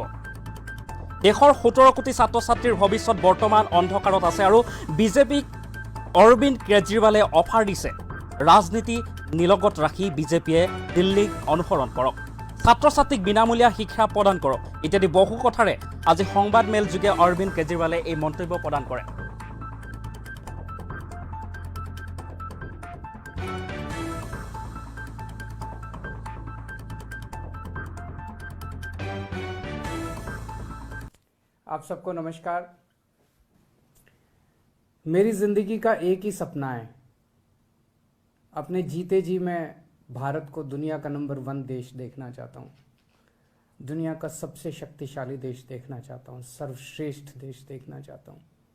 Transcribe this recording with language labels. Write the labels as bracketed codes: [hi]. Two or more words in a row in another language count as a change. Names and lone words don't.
[as] দেশৰ 17 কোটি ছাত্ৰ ছাত্ৰীৰ ভৱিষ্যত বৰ্তমান অন্ধকাৰত আছে, আৰু বিজেপিক অৰবিন্দ কেজৰিৱালে অফাৰ দিছে ৰাজনীতি নিলগত ৰাখি বিজেপিয়ে দিল্লীক অনুসৰণ কৰক, ছাত্ৰ ছাত্ৰীক বিনামূলীয়া শিক্ষা প্ৰদান কৰক ইত্যাদি বহু কথাৰে আজি সংবাদ মেল যোগে অৰবিন্দ কেজৰিৱালে এই মন্তব্য প্ৰদান কৰে। [hi] आप सबको नमस्कार। मेरी जिंदगी का एक ही सपना है, अपने जीते जी मैं भारत को दुनिया का नंबर 1 देश देखना चाहता हूँ, दुनिया का सबसे शक्तिशाली देश देखना चाहता हूँ, सर्वश्रेष्ठ देश देखना चाहता हूँ।